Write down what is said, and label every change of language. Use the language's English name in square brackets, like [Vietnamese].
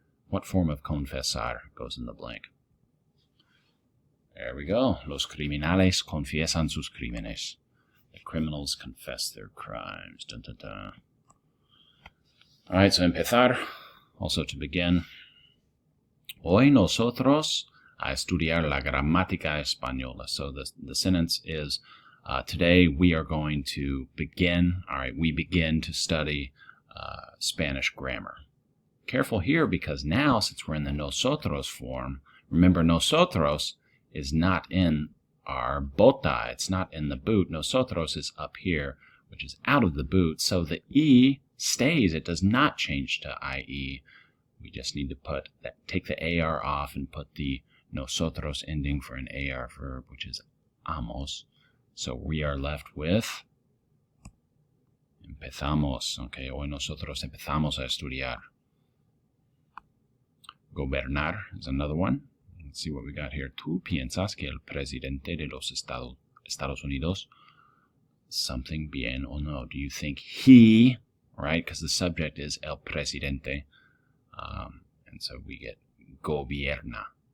[English] What form of confesar goes in the blank? There we go. [Spanish] Los criminales confiesan sus crímenes. [English] The criminals confess their crimes. Dun, dun, dun. All right, so empezar, also to begin. [Spanish] Hoy nosotros a estudiar la gramática española. [English] So the sentence is, today we are going to begin, all right, we begin to study Spanish grammar. Careful here, because now, since we're in the nosotros form, remember nosotros is not in our bota, it's not in the boot. Nosotros is up here, which is out of the boot, so the E stays. It does not change to IE. We just need to take the AR off and put the nosotros ending for an AR verb, which is amos. So we are left with empezamos. [Spanish] Okay, hoy nosotros empezamos a estudiar. [English] Gobernar is another one. Let's see what we got here. [Spanish] ¿Tú piensas que el presidente de los Estados Unidos [English] something [Spanish] bien o no? [English] Do you think he, right? Because the subject is el presidente. And so we get gobierna.